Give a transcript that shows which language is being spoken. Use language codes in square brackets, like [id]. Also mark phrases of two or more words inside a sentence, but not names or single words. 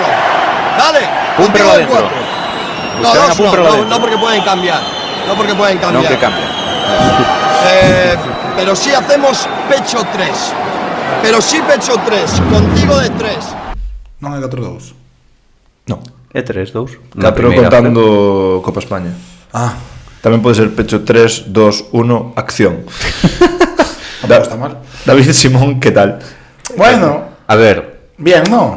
[es] Dale, contigo de cuatro. No, dos no, porque pueden cambiar. No porque pueden cambiar. No que cambia. Pero sí hacemos pecho 3. Pero sí pecho 3, contigo de 3. [gl] Non é 4-2. [es] No, [gl] É 3-2. [es] 4 contando Copa España. Ah, [gl] Tamén pode ser Pecho 3, 2, 1, acción. tampouco está mal. David Simón, que tal? [es] Bueno, A ver, bien, non?